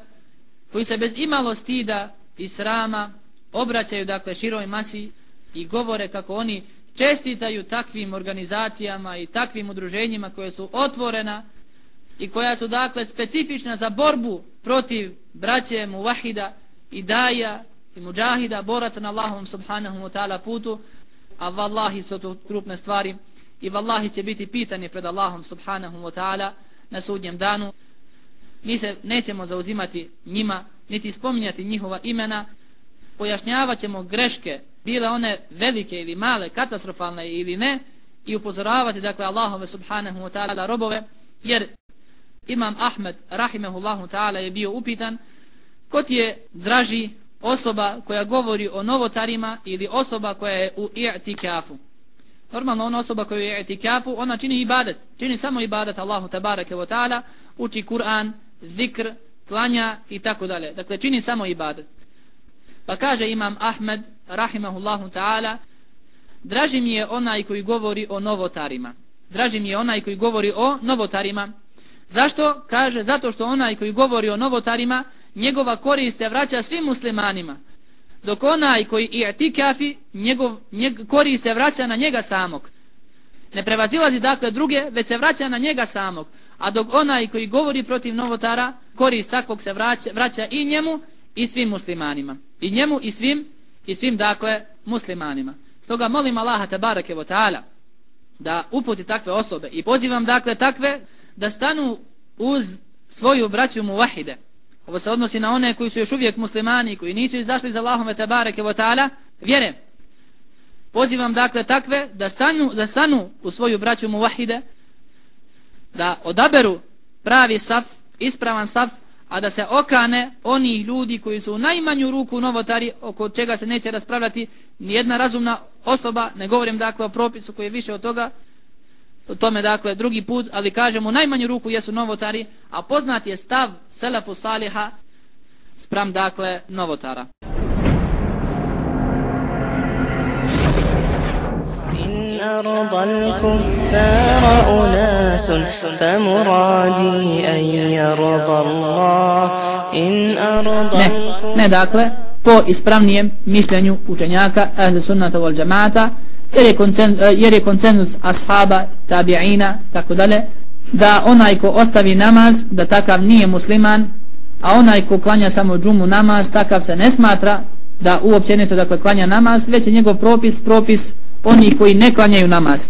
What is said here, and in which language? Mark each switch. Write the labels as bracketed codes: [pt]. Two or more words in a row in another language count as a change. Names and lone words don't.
[bs] koji se bez imalo stida i srama obraćaju dakle široj masi i govore kako oni čestitaju takvim organizacijama i takvim udruženjima koje su otvorena i koja su dakle specifična za borbu protiv braće muvahida i daja i muđahida, boraca na Allahovom [ar] سبحانه وتعالى [bs] putu, a vallahi su to krupne stvari i vallahi će biti pitani pred Allahom [ar] سبحانه وتعالى [bs] na sudnjem danu. Mi se nećemo zauzimati njima, niti spominjati njihova imena, pojašnjavat ćemo greške, bile one velike ili male, katastrofalne ili ne, i upozoravati dakle Allahove [ar] سبحانه وتعالى [bs] robove, jer Imam Ahmed [ar] رحمه الله تعالى [bs] je bio upitan ko ti je draži, osoba koja govori o novotarima ili osoba koja je u i'tikafu. Normalno ona osoba koja je u i'tikafu, ona čini ibadet, čini samo ibadet Allahu [ar] تبارك وتعالى, [bs] uči Kur'an, zikr, klanja i tako dalje. Dakle, čini samo ibadet. Pa kaže Imam Ahmed [ar] رحمه الله تعالى, [bs] draži mi je onaj koji govori o novotarima. Zašto? Kaže, zato što onaj koji govori o novotarima, njegova korist se vraća svim muslimanima. Dok onaj koji i'tikafi, korist se vraća na njega samog. Ne prevazilazi dakle druge, već se vraća na njega samog. A dok onaj koji govori protiv novotara, korist takvog se vraća i njemu i svim muslimanima. I njemu i svim dakle muslimanima. Stoga molim Allaha [ar] تبارك وتعالى [bs] da uputi takve osobe i pozivam dakle takve da stanu uz svoju braću muvahide. Ovo se odnosi na one koji su još uvijek muslimani, koji nisu izašli za Allahove [ar] تبارك وتعالى [bs] vjere. Pozivam dakle takve da stanu u svoju braću muvahide, da odaberu pravi saf, ispravan saf, a da se okane onih ljudi koji su u najmanju ruku novotari, oko čega se neće raspravljati nijedna razumna osoba. Ne govorim dakle o propisu koji je više od toga, o tome dakle drugi put, ali kažemo u najmanju ruku jesu novotari, a poznat je stav [ar] السلف الصالح [bs] spram dakle novotara. [ar] أرض الكفار أناس فمرادي أن يرضى الله إن أرض [bs] ne dakle po ispravnijem mišljenju učenjaka [ar] أهل السنة والجماعة, [bs] jer je konsenzus ashaba, tabi'ina, tako dalje, da onaj ko ostavi namaz, da takav nije musliman, a onaj ko klanja samo džumu namaz, takav se ne smatra da uopćenito dakle klanja namaz, već je njegov propis oni koji ne klanjaju namaz.